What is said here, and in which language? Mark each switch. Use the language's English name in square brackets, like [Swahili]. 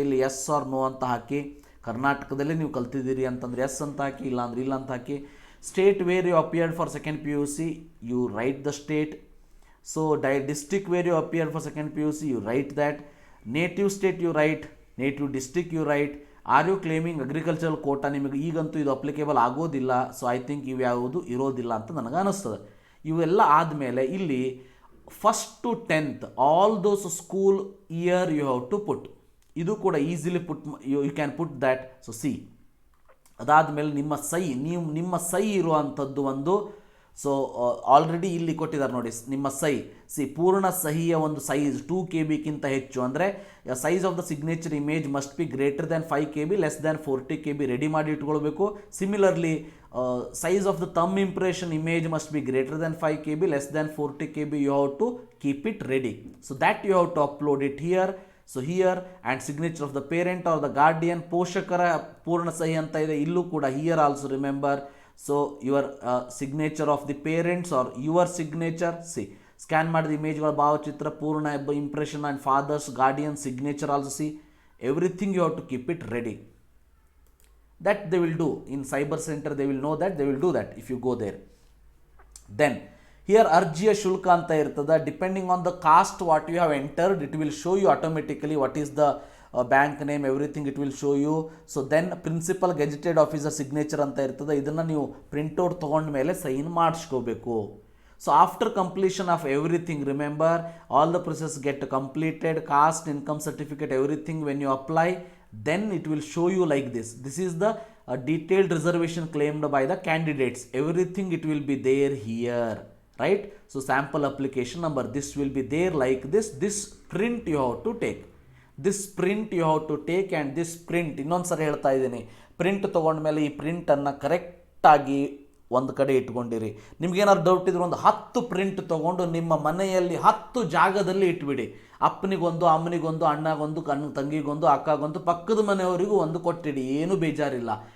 [Kannada] ಇಲ್ಲಿ S R no ಅಂತ ಹಾಕಿ. ಕರ್ನಾಟಕದಲ್ಲಿ ನೀವು ಕಲ್ತಿದ್ದೀರಿ ಅಂತಂದ್ರೆ ಎಸ್ ಅಂತ ಹಾಕಿ, ಇಲ್ಲ ಅಂದ್ರೆ ಇಲ್ಲ ಅಂತ ಹಾಕಿ. [English] State where you appeared for second PUC, you write the state. So district where you appeared for second PUC, you write that. Native state you write, native district you write. Are you claiming agricultural quota, [Kannada] ನಿಮಗೆ ಈಗಂತೂ ಇದು applicable ಆಗೋದಿಲ್ಲ. [English] so I think [Kannada] ಇವು ಯಾವುದು ಇರೋದಿಲ್ಲ ಅಂತ ನನಗೆ ಅನ್ನಿಸ್ತದೆ. ಇವೆಲ್ಲ ಆದಮೇಲೆ ಇಲ್ಲಿ 1st to 10th [English] All those school year you have to put. [Kannada] ಇದು ಕೂಡ easily put, [English] You can put that. [Kannada] So C, ಅದಾದಮೇಲೆ ನಿಮ್ಮ ಸೈ ಇರುವಂಥದ್ದು ಒಂದು. ಸೊ ಆಲ್ರೆಡಿ ಇಲ್ಲಿ ಕೊಟ್ಟಿದ್ದಾರೆ ನೋಡಿ, ನಿಮ್ಮ ಪೂರ್ಣ ಸಹಿಯ ಒಂದು ಸೈಜ್ 2 KB ಹೆಚ್ಚು, ಅಂದರೆ [English] size of the signature image must be greater than 5 KB, less than 40 KB [Kannada] ready ಮಾಡಿ ಇಟ್ಕೊಳ್ಬೇಕು. [English] Similarly size of the thumb impression image must be greater than 5 KB, less than 40 KB, you have to keep it ready. So that you have to upload it here. So here and signature of the parent or the guardian, [Kannada] ಪೋಷಕರ ಪೂರ್ಣ ಸಹಿ ಅಂತ ಇದೆ, ಇಲ್ಲೂ ಕೂಡ [English] Here also remember. So your signature of the parents or your signature. [Kannada] C scan ಮಾಡಿದ ಇಮೇಜ್ಗಳ ಭಾವಚಿತ್ರ, ಪೂರ್ಣ impression [English] And father's guardian signature also. See everything you have to keep it ready. That they will do in cyber center, they will know that, they will do that if you go there. Then here [Kannada] ಅರ್ಜಿಯ ಶುಲ್ಕ ಅಂತ ಇರ್ತದೆ. [English] Depending on the caste what you have entered, it will show you automatically what is the bank name, everything it will show you. [Kannada] So then principal gazetted officer signature ಅಂತ ಇರ್ತದೆ. ಇದನ್ನು ನೀವು printout ತೊಗೊಂಡ ಮೇಲೆ sign ಮಾಡಿಸ್ಕೋಬೇಕು. [English] So after completion of everything, remember all the process get completed, caste, income certificate, everything when you apply, then it will show you like this. This is the detailed reservation claimed by the candidates. Everything it will be there here, right? So sample application number, this will be there like this. This print you have to take. This print you have to take, and this print [Kannada] ಇನ್ನೊಂದು ಸರಿ ಹೇಳ್ತಾ ಇದ್ದೀನಿ, print ತೊಗೊಂಡ್ಮೇಲೆ ಈ ಪ್ರಿಂಟನ್ನು ಕರೆಕ್ಟಾಗಿ ಒಂದು ಕಡೆ ಇಟ್ಕೊಂಡಿರಿ. ನಿಮ್ಗೇನಾದ್ರು doubt ಇದ್ರೆ ಒಂದು 10 ಪ್ರಿಂಟ್ ತೊಗೊಂಡು ನಿಮ್ಮ ಮನೆಯಲ್ಲಿ 10 ಜಾಗದಲ್ಲಿ ಇಟ್ಬಿಡಿ. ಅಪ್ಪನಿಗೊಂದು, ಅಮ್ಮನಿಗೊಂದು, ಅಣ್ಣಗೊಂದು, ತಂಗಿಗೊಂದು, ಅಕ್ಕಗೊಂದು, ಪಕ್ಕದ ಮನೆಯವರಿಗೂ ಒಂದು ಕೊಟ್ಟಿಡಿ, ಏನೂ ಬೇಜಾರಿಲ್ಲ.